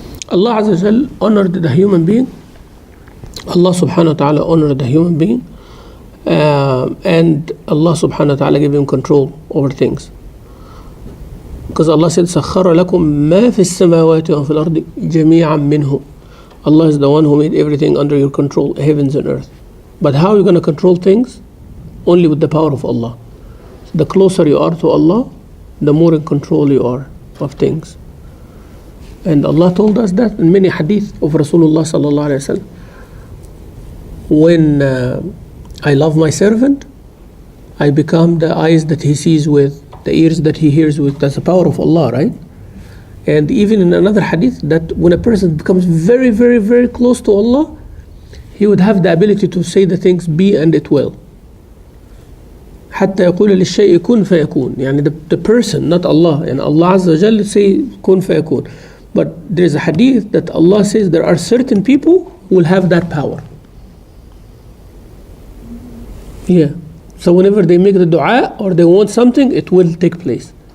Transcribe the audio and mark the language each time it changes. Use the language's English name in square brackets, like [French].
[English] Allah Azza wa Jal honored the human being. Allah subhanahu wa ta'ala honored the human being, and Allah subhanahu wa ta'ala gave him control over things. Because Allah said, [Arabic] سَخَّرَ لَكُم مَا فِي السَّمَاوَاتِ وَفِي الْأَرْضِ جَمِيعًا مِّنْهُ. [English] Allah is the one who made everything under your control, heavens and earth. But how are you going to control things? Only with the power of Allah. The closer you are to Allah, the more in control you are of things. And Allah told us that in many hadith of Rasulullah sallallahu alaihi wasallam. When I love my servant, I become the eyes that he sees with, the ears that he hears with. That's the power of Allah, right? And even in another hadith, that when a person becomes very, very, very close to Allah, he would have the ability to say the things be and it will. [Arabic] حتى يقول للشيء كن فيكون. [English] The person, not Allah. And Allah Azza wa Jalla say [Arabic] كن فيكون. [English] But there's a hadith that Allah says there are certain people who will have that power. Yeah. So whenever they make the dua or they want something, it will take place.